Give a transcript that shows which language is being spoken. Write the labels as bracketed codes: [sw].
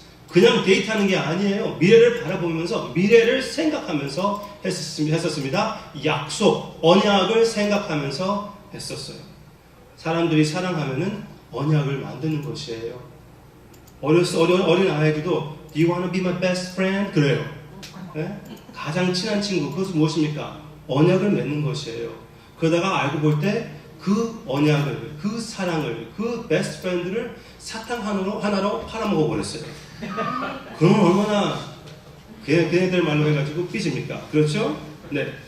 [ko] 그냥 데이트하는 게 아니에요. 미래를 바라보면서 미래를 생각하면서 했었습니다. 약속, 언약을 생각하면서 했었어요. 사람들이 사랑하면은 언약을 만드는 것이에요. 어린 아이들도 [en] Do you want to be my best friend? [ko] 그래요. 네? 가장 친한 친구, 그것은 무엇입니까? 언약을 맺는 것이에요. 그러다가 알고 볼 때 그 언약을, 그 사랑을, 그 베스트 프렌드를 사탕 하나로 팔아먹어 버렸어요. 그러면 얼마나 걔네들 말로 해가지고 삐집니까? 그렇죠? 네.